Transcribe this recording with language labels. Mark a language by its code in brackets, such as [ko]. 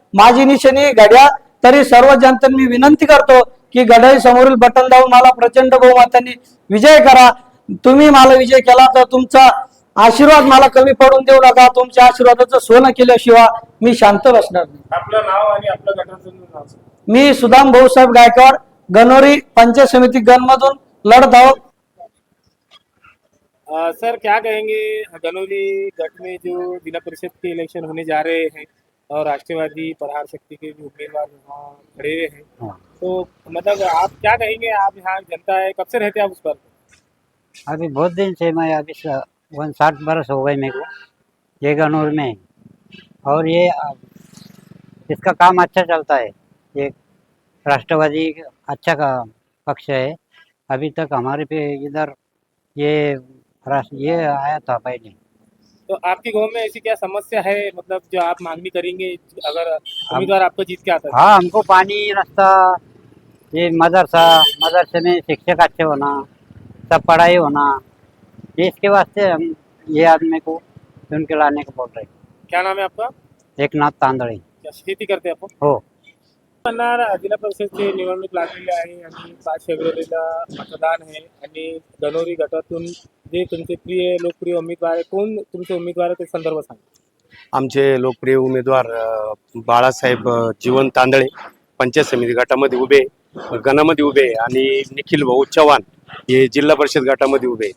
[mr] माझी निशाणी घड्याळ. तरी सर्व जनतेने मी विनंती करतो की घड्याळी समोरील बटन दाबून मला प्रचंड बहुमताने विजय करा. तुम्ही मला विजय केला तर तुमचा आशीर्वाद मला कमी पडून देऊ नका. तुमच्या आशीर्वादाचं सोनं केल्याशिवाय मी शांत बसणार नाही. आपलं नाव आणि आपल्या गटाचं नाव? मी सुदाम भाऊसाहेब गायकवाड, गणोरी पंचायत समिति गण मधून लढत आहोत। [hi] सर क्या कहेंगे, गनौली गट में जो जिला परिषद के इलेक्शन होने जा रहे हैं और राष्ट्रवादी प्रहार शक्ति के जो उम्मीदवार यहाँ खड़े हुए हैं, तो मतलब आप क्या कहेंगे, आप यहाँ जनता है, कब से रहते हैं आप उस पर? अभी बहुत दिन से मैं अभी 60 बरस हो गए मेरे को ये गनौर में। और ये इसका काम अच्छा चलता है। ये राष्ट्रवादी अच्छा का पक्ष है। अभी तक हमारे पे इधर ये आया था पहले। तो आपके गांव में ऐसी क्या समस्या है, मतलब जो आप मांगनी करेंगे अगर उम्मीदवार आपको जीत के आता है? हाँ, हमको पानी, रास्ता, ये मदरसे में शिक्षक अच्छे होना, सब पढ़ाई होना, ये इसके वास्ते हम ये आदमी को चुन के लाने को बोल रहे हैं। क्या नाम है आपका? एकनाथ तांदळे क्या [mr] शेती करते आपण? हो। जिल्हा परिषदची निवडणूक लागलेली आहे आणि 5 फेब्रुवारीला मतदान आहे आणि गणोरी गटातून जे तुमचे प्रिय लोकप्रिय उमेदवार आहे, कोण तुमचे उमेदवार आहे ते संदर्भ सांगा। आमचे लोकप्रिय उमेदवार बाळासाहेब जीवन तांदळे पंचायत समिती गटामध्ये उभे, गणामध्ये उभे, आणि निखिल भाऊ चव्हाण हे जिल्हा परिषद गटामध्ये उभे।